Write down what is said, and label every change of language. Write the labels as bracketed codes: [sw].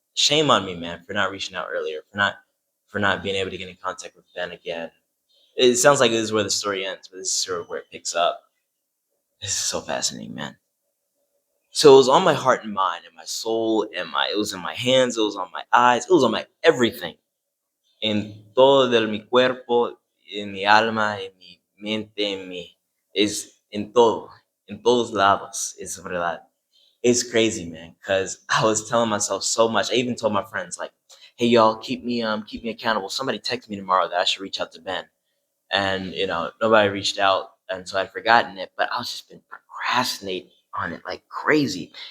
[en] Shame on me, man, for not reaching out earlier, for not being able to get in contact with Ben again. It sounds like this is where the story ends, but this is sort of where it picks up. This is so fascinating, man. So it was on my heart and mind and my soul and it was in my hands, it was on my eyes, it was on my everything. [es] En todo de mi cuerpo, en mi alma, en mi mente, en todo, en todos lados, es verdad. [en] It's crazy, man, because I was telling myself so much. I even told my friends, like, "Hey, y'all, keep me accountable. Somebody text me tomorrow that I should reach out to Ben." And nobody reached out, and so I'd forgotten it. But I was just been procrastinating on it like crazy.